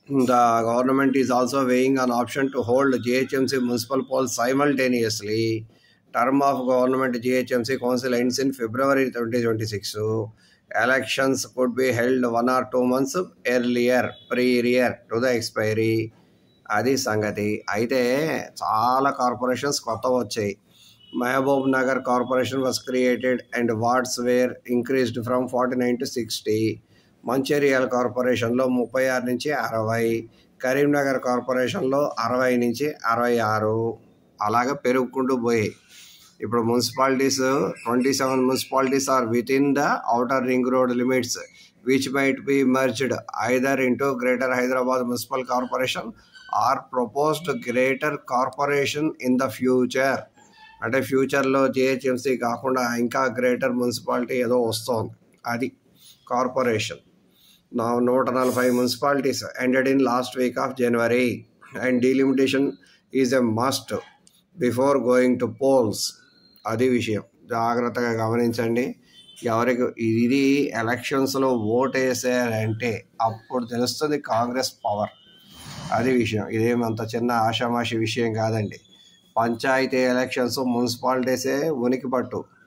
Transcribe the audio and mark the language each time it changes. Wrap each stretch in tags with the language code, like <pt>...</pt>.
<en>The government is also weighing an option to hold GHMC municipal polls simultaneously. Term of government GHMC council ends in February 2026. Elections could be held 1 or 2 months earlier, prior to the expiry.</en> <te>అది సంగతి. అయితే చాలా corporations కొత్త వచ్చాయి.</te> <en>Mahabubnagar corporation was created and wards were increased from 49 to 60.</en> <te>Mancherial కార్పొరేషన్లో 36 నుంచి 60, కరీంనగర్ కార్పొరేషన్లో 60 నుంచి 66, అలాగే పెరుగుకుంటూ పోయాయి.</te> <en>ఇప్పుడు municipalities 27 municipalities are within the outer ring road limits which might be merged either into Greater Hyderabad Municipal Corporation or proposed greater corporation in the future.</en> <te>అంటే ఫ్యూచర్లో GHMC కాకుండా ఇంకా గ్రేటర్ మున్సిపాలిటీ ఏదో వస్తుంది, అది corporation.</te> <en>Now 140 municipalities ended in last week of January and delimitation is a must before going to polls.</en> <te>అది విషయం జాగ్రత్తగా గమనించండి. ఎవరికి ఇది ఎలక్షన్స్లో ఓటు వేసారంటే అప్పుడు తెలుస్తుంది కాంగ్రెస్ పవర్. అది విషయం. ఇదేమంత చిన్న ఆషామాషి విషయం కాదండి. పంచాయతీ ఎలక్షన్స్ మున్సిపాలిటీసే ఉనికి పట్టు.</te>